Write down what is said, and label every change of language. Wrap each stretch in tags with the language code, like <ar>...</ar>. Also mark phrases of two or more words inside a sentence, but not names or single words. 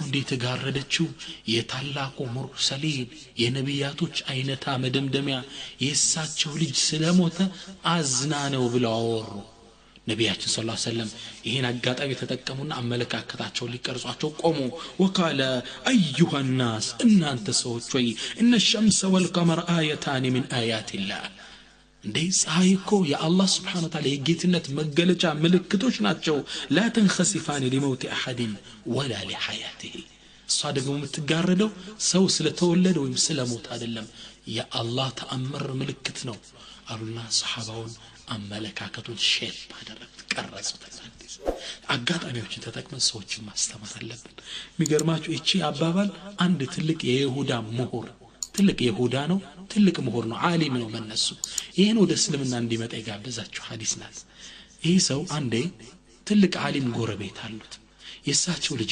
<am>እንዴት ተጋረደችው የታላቁ ሙርሰሊን የነቢያቶች አይነታ መደምደሚያ የእሳቸው ልጅ ስለሞተ አዝና ነው ብለው አወሩ ነቢያችን</am> <ar>صلى الله عليه وسلم</ar> <am>ይሄን አጋጣሚ ተጠቀሙና አመለካከታቸው ሊቀርጿቸው ቆሙ</am> <ar>وقال أيها الناس</ar> <am>እናንተ ሰዎች ወይ እነ</am> <ar>الشمس والقمر آيتان من آيات الله</ar> <am>እንዴ ፀሐይ እኮ የአላህ</am> <ar>سبحانه وتعالى</ar> <am>የጌትነት መገለጫ ምልክቶች ናቸው</am> <ar>لا تنخسفان لموت احد ولا لحياته</ar> <am>እሷ ደግሞ የምትጋረደው ሰው ስለተወለደ ወይም ስለሞት አይደለም የአላህ ተአምር ምልክት ነው አሉና ሰሃባውን አመለካከቱን ሼፕ አደረጉት ቀረጹት አጋጣሚዎችን ተጠቅመን ሰዎችን ማስተማር አለብን የሚገርማችሁ እቺ አባባል አንድ ትልቅ የይሁዳ ምሁር ትልቅ ይሁዳ ነው ትልቅ ምሁር ነው ዓሊም ነው በእነሱ ይሄን ወደ እስልምና እንዲመጣ ይጋብዛችሁ ሐዲስ ናት ይሄ ሰው አንዴ ትልቅ ዓሊም ጎረቤት አሉት የሳቸው ልጅ</am>